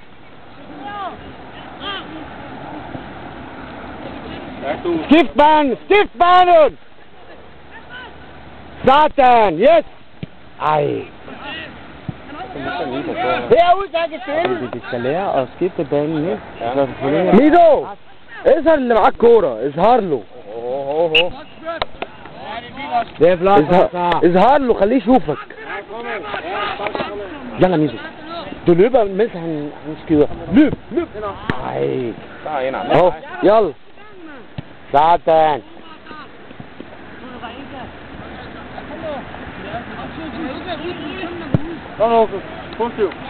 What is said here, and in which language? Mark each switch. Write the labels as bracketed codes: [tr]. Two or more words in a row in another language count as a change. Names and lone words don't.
[da] Stift banen! Sådan, yes! Ej. Herude, der kan spille! De skal lære at skifte banen, ikke? Ja. Mido! [ar] اظهر اللي معاك كورة، اظهر له. ده فلاس. اظهر له، خليه يشوفك. يلا ميدو. [da] Du løber, mens han skyder. Løb! Ej. Åh, jæl. Sådan. Kom nu, positiv.